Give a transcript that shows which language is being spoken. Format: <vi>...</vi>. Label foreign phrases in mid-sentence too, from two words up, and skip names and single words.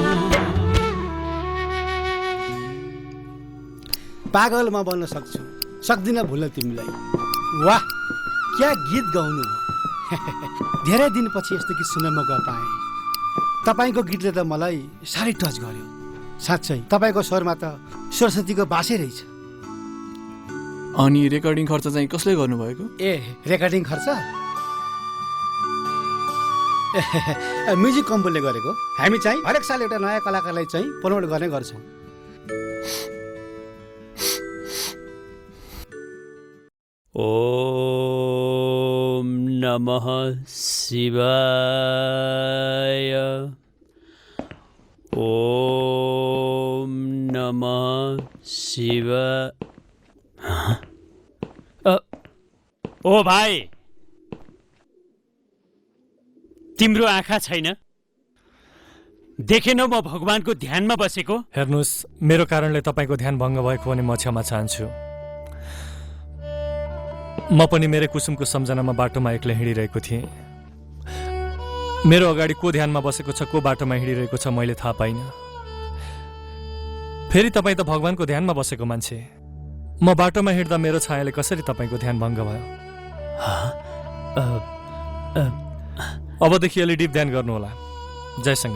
<ne>पागल म बन्न सक्छु सक्दिनँ भुल्न तिमीलाई वाह क्या गीत गाउनु भयो धेरै दिनपछि यस्तो गीत सुन्न मौका पाएँ तपाईँको गीतले त मलाई साह्रै टच गर्यो साँच्चै तपाईँको स्वरमा त सरस्वतीको बासै रहेछ अनि रेकर्डिङ खर्च चाहिँ कसले गर्नुभएको ए रेकर्डिङ खर्च</ne> <en>music company</en> <ne>गरेको हामी चाहिँ हरेक साल एउटा नयाँ कलाकारलाई चाहिँ प्रमोट गर्ने गर्छौँ</ne> <sa>ओम नमः शिवाय ओम नमः शिवाय</sa> <ne>ओ भाइ तिम्रो आँखा छैन देखेनौ म भगवानको ध्यानमा बसेको हेर्नुहोस् मेरो कारणले तपाईँको ध्यान भङ्ग भएको भने म क्षमा चाहन्छु म पनि मेरो कुसुमको सम्झनामा बाटोमा एक्लै हिँडिरहेको थिएँ मेरो अगाडि को ध्यानमा बसेको छ को बाटोमा हिँडिरहेको छ मैले थाहा पाइनँ फेरि तपाईँ त भगवानको ध्यानमा बसेको मान्छे म बाटोमा हिँड्दा मेरो छायाले कसरी तपाईँको ध्यान भङ्ग भयो अबदेखि अलि डिप ध्यान गर्नुहोला जयसँग</ne>